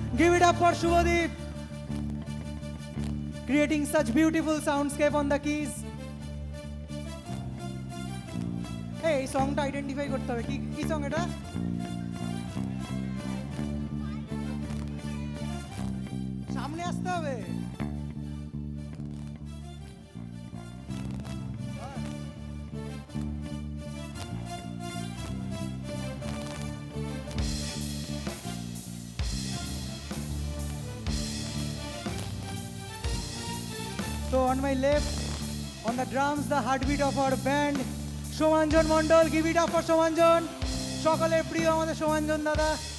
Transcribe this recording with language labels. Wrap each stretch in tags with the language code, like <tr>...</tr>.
<en>Give it up for Shubhadeep. Creating such beautiful soundscape on the keys.</en> <bn>Hey, এই সংটা identify করতে হবে, কি কি সং এটা? সামনে আসতে হবে।</bn> <en>So on my left, on the drums, the heartbeat of our band, Shomanjan Mondol. Give it up for Shomanjan.</en> <bn>সকলের প্রিয় আমাদের Shomanjan দাদা।</bn>